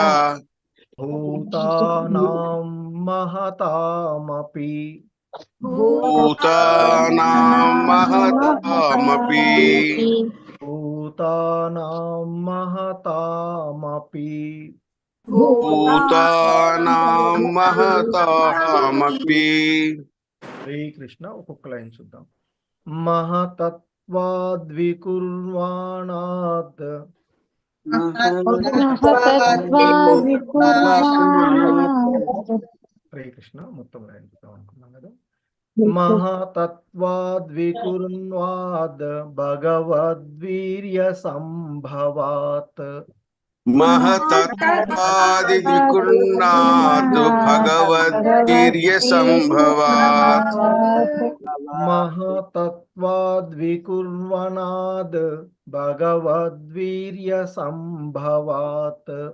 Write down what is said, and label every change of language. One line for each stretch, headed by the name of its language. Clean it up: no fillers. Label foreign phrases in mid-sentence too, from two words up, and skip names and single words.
Sanskrit: भूतानां महतामपि भूतानां महतामपि भूतानां महतामपि भूतानां महतामपि
Telugu: శ్రీకృష్ణ ఒక్కొక్క లైన్ చూద్దాం మహతత్వాద్వికుర్వాణాత్ శ్రీకృష్ణ మొత్తం లైన్ చూద్దాం అనుకున్నాం కదా మహతత్వాద్వికుర్వాద్
Sanskrit: भगवद्वीर्य संभवात् महतत्वादि विकुर्णात् भगवद्वीर्य संभवात् महतत्वाद्विकुर्वणाद् भगवद्वीर्य संभवात्